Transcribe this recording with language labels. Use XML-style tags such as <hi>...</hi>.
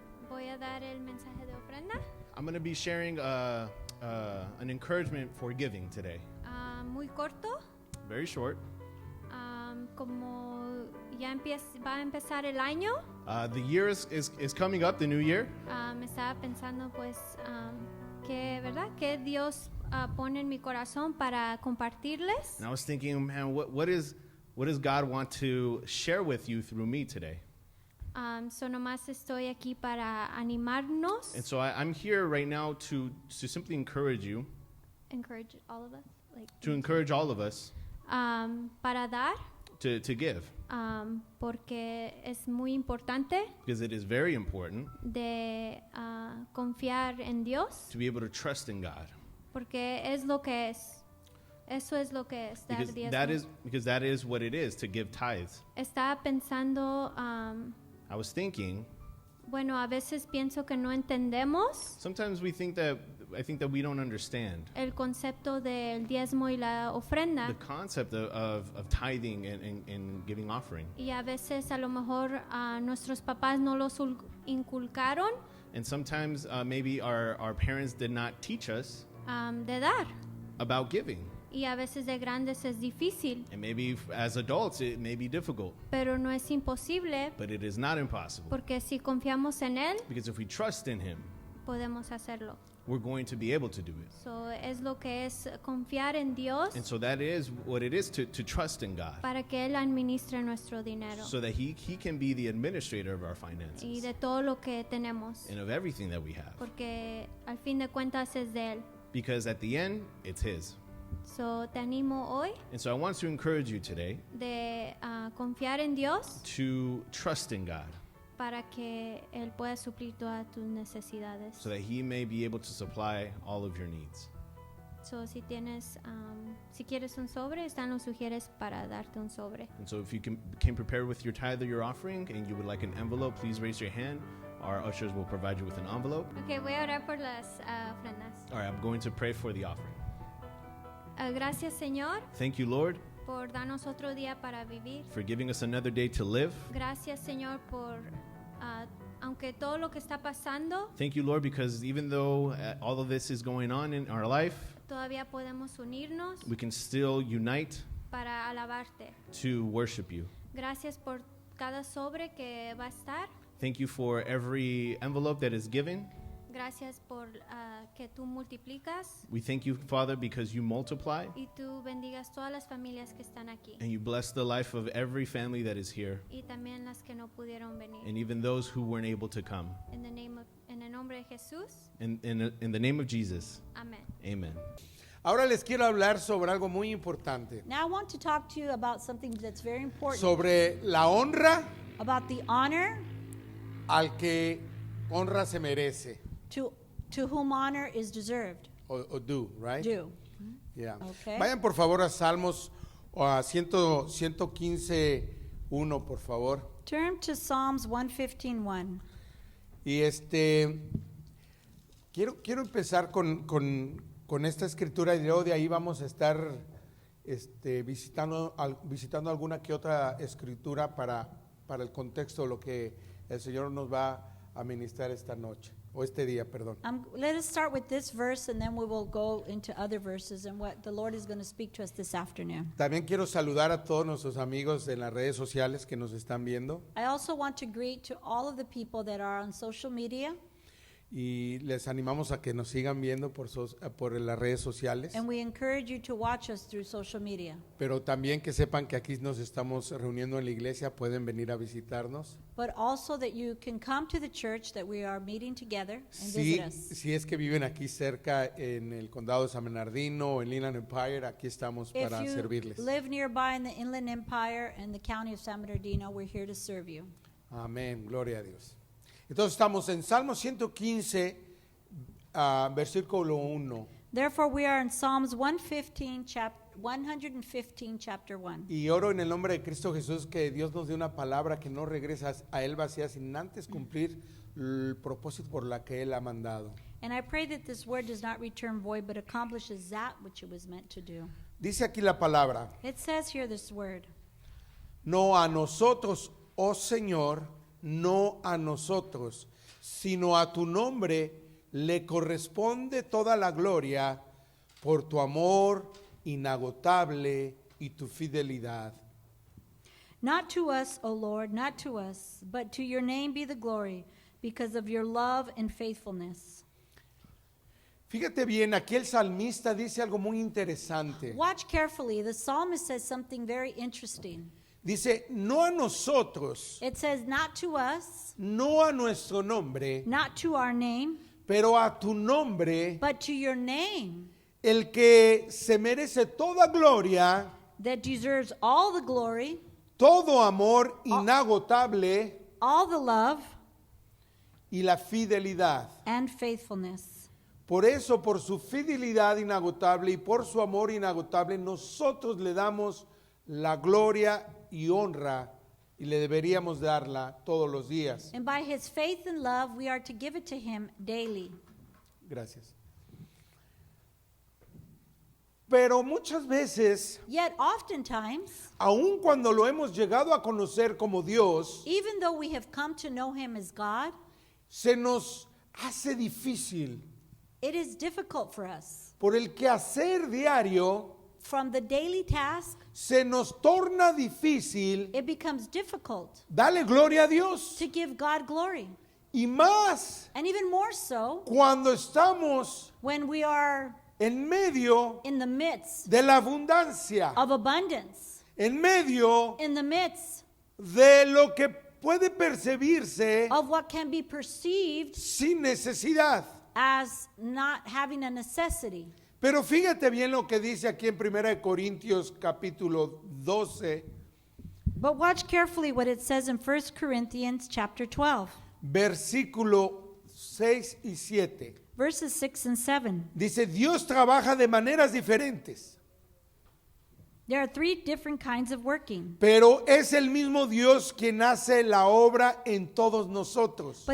<es>Voy a dar el mensaje de ofrenda.</es> <en>I'm going to be sharing an encouragement for giving today.</en> <es>Muy corto.</es> <en>Very short.</en> <es>Como ya va a empezar el año,</es> <en>The year is coming up, the new year.</en> <es>me estaba pensando pues que, ¿verdad? Que Dios pone en mi corazón para compartirles.</es> <en>And I was thinking, man, what does God want to share with you through me today?</en> <es>So nomás estoy aquí para animarnos,</es> <en>And so I'm here right now to simply encourage you, encourage all of us, to encourage all of us</en> <es>para dar,</es> <en>to give,</en> <es>porque es muy importante</es> <en>because it is very important</en> <es>de confiar en Dios,</es> <en>to be able to trust in God.</en> <es>porque es lo que es. Eso es lo que es dar</es> <en>Because</en> <es>diezmo.</es> <en>that is what it is to give tithes.</en> <es>Estaba pensando,</es> <en>I was thinking,</en> <es>bueno, a veces pienso que no entendemos</es> <en>sometimes I think that we don't understand</en> <es>el concepto del diezmo y la ofrenda.</es> <en>the concept of tithing and giving offering.</en> <es>Y a veces a lo mejor nuestros papás no los inculcaron</es> <en>And sometimes maybe our parents did not teach us</en> <es>de dar.</es> <en>about giving.</en> <es>Y a veces de grandes es difícil,</es> <en>And maybe as adults it may be difficult,</en> <es>pero no es imposible,</es> <en>but it is not impossible.</en> <es>porque si confiamos en Él,</es> <en>Because if we trust in Him,</en> <es>podemos hacerlo.</es> <en>we're going to be able to do it.</en> <es>So, es lo que es confiar en Dios</es> <en>And so that is what it is to trust in God,</en> <es>para que Él administre nuestro dinero</es> <en>so that He can be the administrator of our</en> <es>y</es> <en>finances</en> <es>de todo lo que tenemos,</es> <en>and of everything that we have.</en> <es>porque al fin de cuentas es de Él.</es> <en>Because at the end, it's His.</en> <es>So, te animo hoy</es> <en>And so I want to encourage you today</en> <es>de confiar en Dios</es> <en>to trust in God,</en> <es>para que Él pueda suplir todas tus necesidades.</es> <en>so that He may be able to supply all of your needs.</en> <es>So, si quieres un sobre, están los sugieres para darte un sobre.</es> <en>And so if you came prepared with your tithe or your offering and you would like an envelope, please raise your hand. Our ushers will provide you with an envelope.</en> <es>Ok, voy a orar por las ofrendas.</es> <en>All right, I'm going to pray for the offering.</en> <es>Gracias, Señor,</es> <en>Thank you, Lord,</en> <es>por darnos otro día para vivir.</es> <en>for giving us another day to live.</en> <es>Gracias, Señor, por, aunque todo lo que está pasando,</es> <en>Thank you, Lord, because even though all of this is going on in our life,</en> <es>todavía podemos unirnos</es> <en>we can still unite</en> <es>para alabarte.</es> <en>to worship you.</en> <es>Gracias por cada sobre que va a estar.</es> <en>Thank you for every envelope that is given.</en> <es>Gracias por que tú multiplicas</es> <en>We thank you, Father, because you multiply</en> <es>y tú bendigas todas las familias que están aquí</es> <en>and you bless the life of every family that is here</en> <es>y también las que no pudieron venir.</es> <en>and even those who weren't able to come.</en> <es>En de Jesús.</es> <en>In the name of Jesus.</en> <es>Amén.</es> <en>Amen.</en> <es>Ahora les quiero hablar sobre algo muy importante,</es> <en>Now I want to talk to you about something that's very important.</en> <es>sobre la honra</es> <en>About the honor</en> <es>al que honra se merece,</es> <en>to whom honor is deserved. o due, right? Due. Yeah. Okay.</en> <es>Vayan por favor a Salmos o a 115:1, por favor.</es> <en>Turn to Psalms 115:1.</en> <es>Y quiero empezar con esta escritura, y luego de ahí vamos a estar visitando alguna que otra escritura para el contexto de lo que el Señor nos va a ministrar esta noche, o este día, perdón.</es> <en>Let us start with this verse and then we will go into other verses and what the Lord is going to speak to us this afternoon.</en> <es>También quiero saludar a todos nuestros amigos en las redes sociales que nos están viendo,</es> <en>I also want to greet to all of the people that are on social media,</en> <es>y les animamos a que nos sigan viendo por las redes sociales,</es> <en>and we encourage you to watch us through social media.</en> <es>pero también que sepan que aquí nos estamos reuniendo en la iglesia, pueden venir a visitarnos.</es> <en>But also that you can come to the church that we are meeting together and visit us.</en> <es>Si es que viven aquí cerca en el condado de San Bernardino o en Inland Empire, aquí estamos</es> <en>If</en> <es>para</es> <en>you</en> <es>servirles.</es> <en>live nearby in the Inland Empire and the county of San Bernardino, we're here to serve you.</en> <es>Amén, gloria a Dios. Entonces estamos en Salmo 115, versículo 1.</es> <en>Therefore, we are in Psalms 115, chapter 1.</en> <es>Y oro en el nombre de Cristo Jesús que Dios nos dé una palabra que no regresa a Él vacía sin antes cumplir el propósito por la que Él ha mandado.</es> <en>And I pray that this word does not return void, but accomplishes that which it was meant to do.</en> <es>Dice aquí la palabra:</es> <en>It says here this word,</en> <es>no a nosotros, oh Señor, no a nosotros, sino a tu nombre le corresponde toda la gloria por tu amor inagotable y tu fidelidad.</es> <en>not to us, O Lord, not to us, but to your name be the glory, because of your love and faithfulness.</en> <es>Fíjate bien, aquí el salmista dice algo muy interesante.</es> <en>Watch carefully. The psalmist says something very interesting.</en> <es>Dice, no a nosotros,</es> <en>It says, not to us,</en> <es>no a nuestro nombre,</es> <en>not to our name,</en> <es>pero a tu nombre,</es> <en>but to your name</en> <es>el que se merece toda gloria,</es> <en>that deserves all the glory,</en> <es>todo amor inagotable</es> <en>all the love,</en> <es>y la fidelidad.</es> <en>and faithfulness.</en> <es>Por eso, por su fidelidad inagotable y por su amor inagotable, nosotros le damos la gloria y honra, y le deberíamos darla todos los días.</es> <en>And by his faith and love, we are to give it to him daily.</en> <es>Gracias. Pero muchas veces,</es> <en>Yet oftentimes,</en> <es>aun cuando lo hemos llegado a conocer como Dios,</es> <en>even though we have come to know him as God,</en> <es>se nos hace difícil</es> <en>it is difficult for us.</en> <es>por el quehacer diario.</es> <en>From the daily task,</en> <es>Se nos torna difícil</es> <en>it becomes difficult</en> <es>darle gloria a Dios,</es> <en>to give God glory.</en> <es>y más</es> <en>And even more so</en> <es>cuando estamos</es> <en>when we are</en> <es>en medio</es> <en>in the midst</en> <es>de la abundancia,</es> <en>of abundance,</en> <es>en medio</es> <en>in the midst</en> <es>de lo que puede percibirse</es> <en>of what can be perceived</en> <es>sin necesidad.</es> <en>as not having a necessity.</en> <es>Pero fíjate bien lo que dice aquí en 1 Corintios capítulo 12,</es> <en>But watch carefully what it says in 1 Corinthians chapter 12,</en> <es>versículo 6 y 7.</es> <en>verses 6 and 7.</en> <es>Dice, Dios trabaja de maneras diferentes,</es> <en>There are three different kinds of working,</en> <es>pero es el mismo Dios quien hace la obra en todos nosotros.</es>